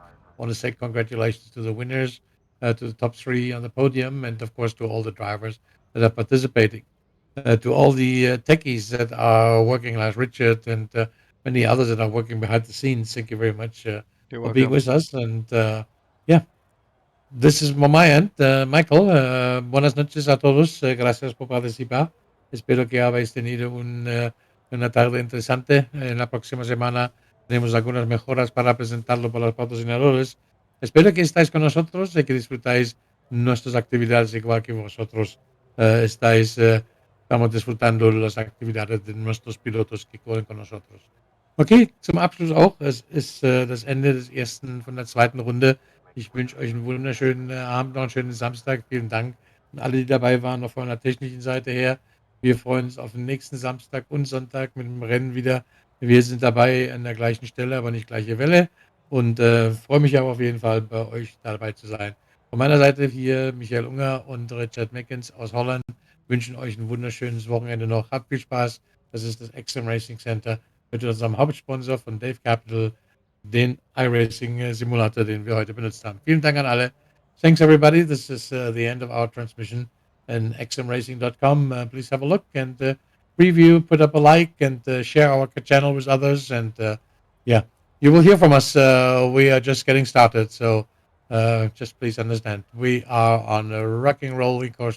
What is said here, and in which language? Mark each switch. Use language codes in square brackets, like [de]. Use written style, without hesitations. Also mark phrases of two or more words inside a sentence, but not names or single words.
[en] I want to say congratulations to the winners, to the top 3 on the podium, and of course to all the drivers that are participating. To all the techies that are working, like Richard and many others that are working behind the scenes, thank you very much for being with us. And yeah, this is from my end. Michael, [es] buenas noches a todos. Gracias por participar. Espero que habéis tenido una tarde interesante. En la próxima semana tenemos algunas mejoras para presentarlo para los patrocinadores. Espero que estáis con nosotros y que disfrutáis nuestras actividades igual que vosotros estáis estamos disfrutando de las actividades de nuestros pilotos que corren con nosotros. [de] Okay, zum Abschluss auch. Es ist das Ende des ersten von der zweiten Runde. Ich wünsche euch einen wunderschönen Abend, noch einen schönen Samstag. Vielen Dank an alle, die dabei waren, auch von der technischen Seite her. Wir freuen uns auf den nächsten Samstag und Sonntag mit dem Rennen wieder. Wir sind dabei an der gleichen Stelle, aber nicht gleiche Welle. Und freue mich aber auf jeden Fall, bei euch dabei zu sein. Von meiner Seite hier Michael Unger und Richard Meckens aus Holland wünschen euch ein wunderschönes Wochenende noch. Habt viel Spaß. Das ist das X-SiM Racing Center mit unserem Hauptsponsor von Dave Capital, den iRacing Simulator, den wir heute benutzt haben. Vielen Dank an alle. [en] Thanks, everybody. This is the end of our transmission. And xmracing.com. Please have a look and review, put up a like, and share our channel with others. And yeah, you will hear from us. We are just getting started. So just please understand, we are on a rocking roller coaster.